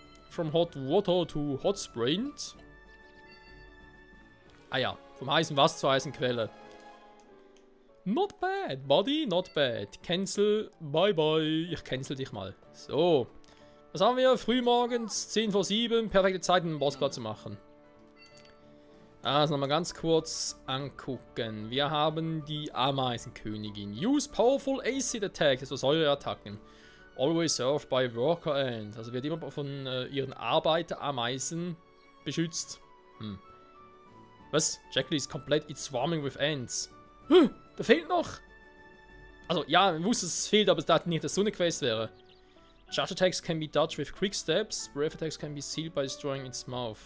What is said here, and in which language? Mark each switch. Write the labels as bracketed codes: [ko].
[en] From hot water to hot springs. [de] Ah ja, vom heißen Wasser zur heißen Quelle. [en] Not bad, buddy, not bad. Cancel, bye bye. [de] Ich cancel dich mal. So. Was haben wir? Frühmorgens, 10 vor 7. Perfekte Zeit, um einen Bossplatz zu machen. Also nochmal ganz kurz angucken. Wir haben die Ameisenkönigin. [en] Use powerful acid attack, [de] also Säureattacken. [en] Always served by worker ant. [de] Also wird immer von ihren Arbeiter-Ameisen beschützt. Was? Jackie ist komplett [en] it's swarming with ants. [de] Da fehlt noch. Also ja, ich wusste, dass es fehlt, aber ich dachte nicht, dass so eine Quest wäre. [en] Charge attacks can be dodged with quick steps. Breath attacks can be sealed by destroying its mouth.